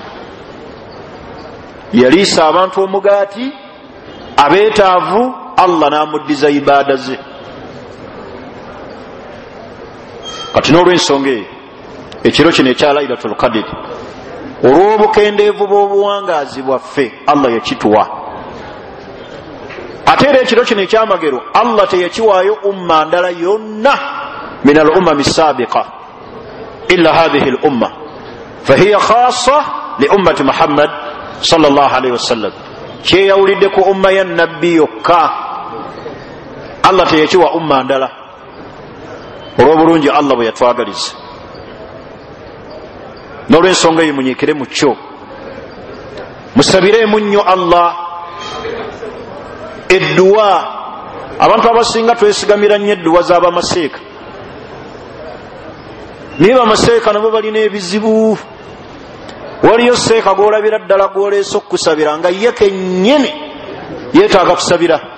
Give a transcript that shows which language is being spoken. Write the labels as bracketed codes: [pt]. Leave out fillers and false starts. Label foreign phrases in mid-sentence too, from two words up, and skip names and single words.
[lg] yaliisa abantu omugaati abeetaavu Allah n'amuddiza ibada ze kati n'olw'ensonga eyo ekiro kino ekya Lailatul Qadr olw'obukendeevu bw'obuwangaazi bwaffe Allah yakituwa ate era ekiro kino ekyamagero Allah teyakiwaayo umma ndala yonna [ar] من الأمم السابقة إلا هذه الأمة فهي خاصة لأمة محمد صلى الله عليه وسلم [lg] kyeyawulidde ku umma ya nabbi yokka Allah teyakiwa umma ndala olw'obulungi Allah bwe yatwagaliza n'olw'ensonga eyo munyiikire mu kyo musabiremu nnyo Allah edduwa abantu abasinga twesigamira nnyo edduwa z'abamaseeka naye bamaseeka nabo balina ebizibu waliyo seeka gwolabira ddala gwoleese okukusabira nga ye kennyini yeetaaga kusabira